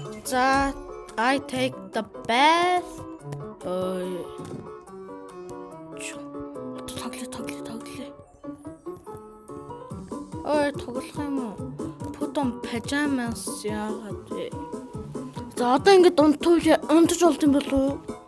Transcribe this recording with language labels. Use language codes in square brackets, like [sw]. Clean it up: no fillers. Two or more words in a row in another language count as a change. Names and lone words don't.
[en] За I take the bath. [mn] тоглоё. Тоглох юм уу? [en] Put on pajamas [mn] яагаад вэ? За одоо ингэж унтаж болд юм болов уу?